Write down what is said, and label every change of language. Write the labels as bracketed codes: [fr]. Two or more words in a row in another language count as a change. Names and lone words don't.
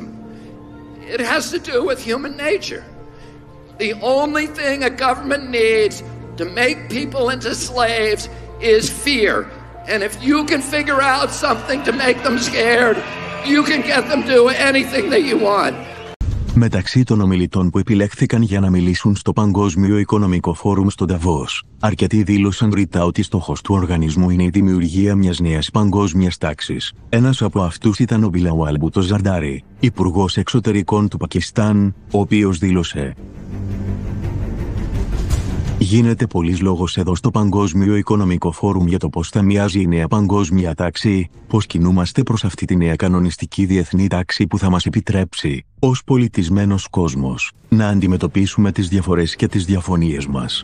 [en] It has to do with human nature. The only thing a government needs to make people into slaves is fear. And if you can figure out something to make them scared, you can get them to do anything that you want. [el] Μεταξύ των ομιλητών που επιλέχθηκαν για να μιλήσουν στο Παγκόσμιο Οικονομικό Φόρουμ στο Νταβός, αρκετοί δήλωσαν ρητά ότι στόχος του οργανισμού είναι η δημιουργία μιας νέας παγκόσμιας τάξης. Ένας από αυτούς ήταν ο Μπιλαουάλ Μπούτο Ζαρντάρι, υπουργός εξωτερικών του Πακιστάν, ο οποίος δήλωσε: Γίνεται πολλής λόγος εδώ στο Παγκόσμιο Οικονομικό Φόρουμ για το πώς θα μοιάζει η νέα παγκόσμια τάξη, πώς κινούμαστε προς αυτή τη νέα κανονιστική διεθνή τάξη που θα μας επιτρέψει, ως πολιτισμένος κόσμος, να αντιμετωπίσουμε τις διαφορές και τις διαφωνίες μας.